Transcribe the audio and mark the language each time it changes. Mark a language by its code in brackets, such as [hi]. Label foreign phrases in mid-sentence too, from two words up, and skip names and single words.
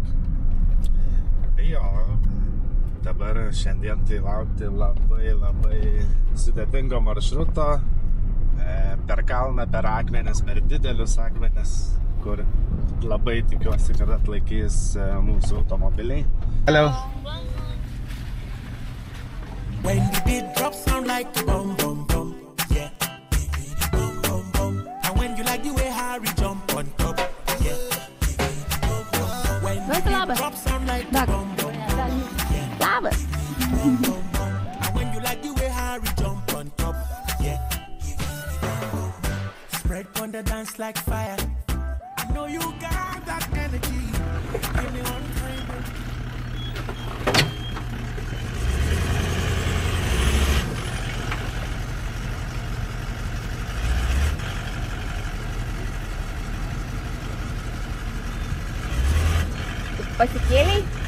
[lt] Jo, dabar šiandien tai laukti labai sudėtingo maršruto. Per kalną, per akmenis, per didelius akmenis, kur labai tikiuosi, kad atlaikys mūsų automobiliai. [en] Hello. When the beat drops sound like bum bum bum, yeah. Bum bum bum. And when you like the way Harry jump on top, yeah. When the beat drops sound like bum bum bum, yeah. [lt] Labas. [en] And when you like the way Harry jump on top, yeah. Spread on the dance like fire. I know you got that energy. Give me one drink. [lt] Pasikėliai?